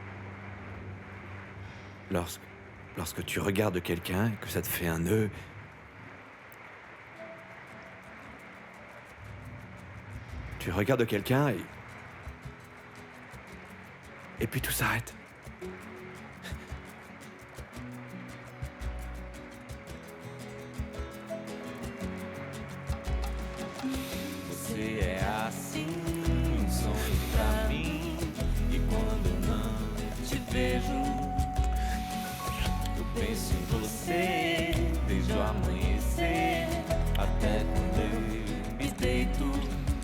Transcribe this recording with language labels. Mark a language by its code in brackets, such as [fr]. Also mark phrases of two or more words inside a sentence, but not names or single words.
[fr] Lorsque tu regardes quelqu'un et que ça te fait un nœud... Tu regardes quelqu'un et puis tout s'arrête. [pt] Você é assim, sonho pra mim. E quando não te vejo, eu penso em você desde o amanhecer até quando eu me deito.